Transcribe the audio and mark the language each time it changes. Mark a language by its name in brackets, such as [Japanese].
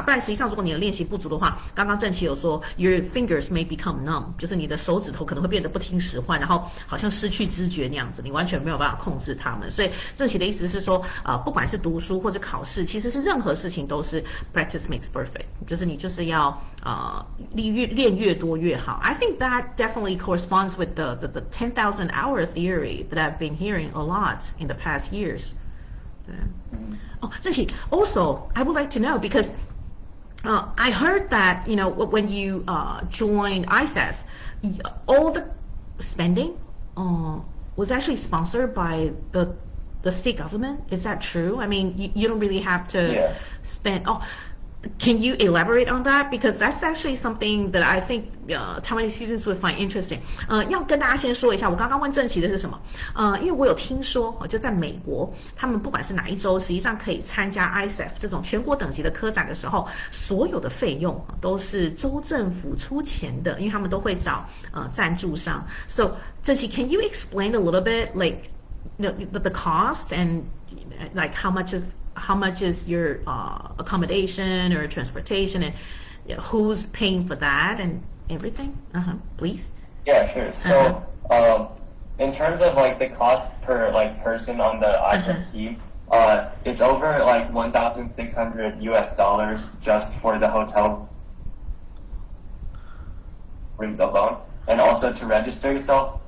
[Chinese] 不然实际上如果你的练习不足的话，刚刚郑琪有说 [English] your fingers may become numb， [Chinese] 就是你的手指头可能会变得不听使唤，然后好像失去知觉那样子，你完全没有办法控制它们。所以郑琪的意思是说不管是读书或者考试，其实是任何事情都是 [English] practice makes perfect， [Chinese] 就是你就是要练越多越好。 [English] I think that definitely corresponds with the 10,000 hour theory that I've been hearing a lot in the past years. 郑琪 also I would like to know because I heard that when you joined ISEF, all the spending was actually sponsored by the state government. Is that true? I mean, you don't really have to spend. Can you elaborate on that? Because that's actually something that I think Taiwanese students would find interesting. [Chinese] 要跟大家先说一下，我刚刚问郑琪的是什么？因为我有听说，就在美国，他们不管是哪一州，实际上可以参加 ISEF 这种全国等级的科展的时候，所有的费用都是州政府出钱的，因为他们都会找赞助商。 [English] So, 郑琪 can you explain a little bit like the cost and like how much is your accommodation or transportation and who's paying for that and everything? Please. Yeah, sure. So, in terms of like the cost per like person on the ISEF team, it's over like $1,600 just for the hotel rooms alone, and also to register yourself.